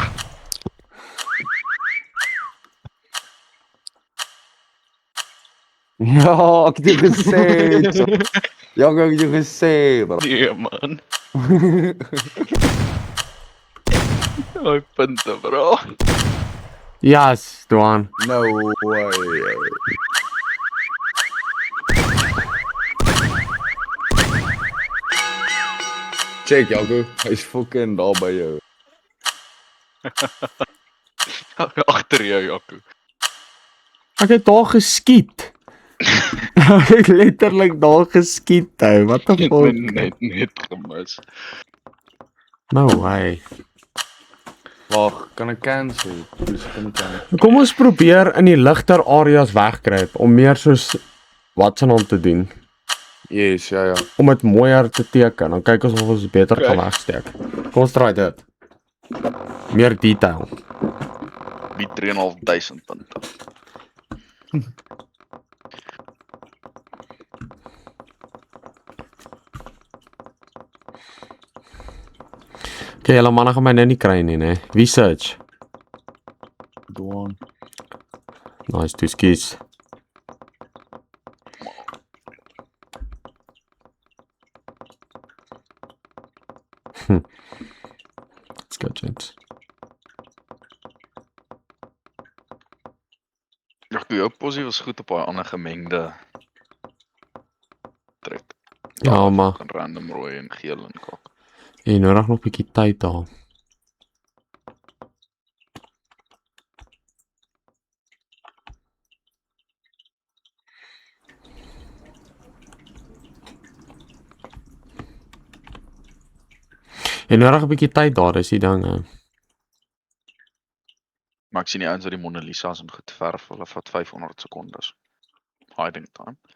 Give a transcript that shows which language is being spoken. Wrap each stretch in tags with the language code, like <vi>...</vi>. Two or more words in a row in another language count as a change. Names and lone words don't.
<af>Ja, ek het jou gesê. Ja, ek het jou gesê, bro. Nee man. My punte bro.</af> <en>Yes, Dwan. No way. Check, Jaco.</en> <af>Hy's fucking daar by jou. Agter jou Jaco. Ek het daar geskiet. Ek het letterlik daar geskiet, ou.</af> <en>What the</en> <af>Ek het my</af> <en>fuck?</en> <af>net gemis.</af> <en>No way.</en> <af>Wag, kan ek cancel? Dis kan ek cancel. Kom ons probeer in die ligter areas wegkruip om meer soos wat se naam te doen.</af> <en>Yes, ja.</en> <af>Om dit mooier te teken. Dan kyk ons of ons beter kan</af> <en>Okay.</en> <af>wegsteek. Kom ons try dit. Meer detail. Die 3.500 punte. Okay, julle manne gaan my nou nie kry nie, né? Wie search? Dwan.</af> <en>Nice, toe skies. Let's go, gents.</en> <af>Jaco, jou posie was goed op daai ander gemengde trek. Ja, maar Van random rooi en geel en kak. jy nodig nog 'n bietjie tyd daar. Jy nodig 'n bietjie tyd daar, dis die ding. Maar ek sien die ouens wat die Mona Lisa's en goed verf, hulle vat 500 sekondes.</af> <en>Hiding time.</en>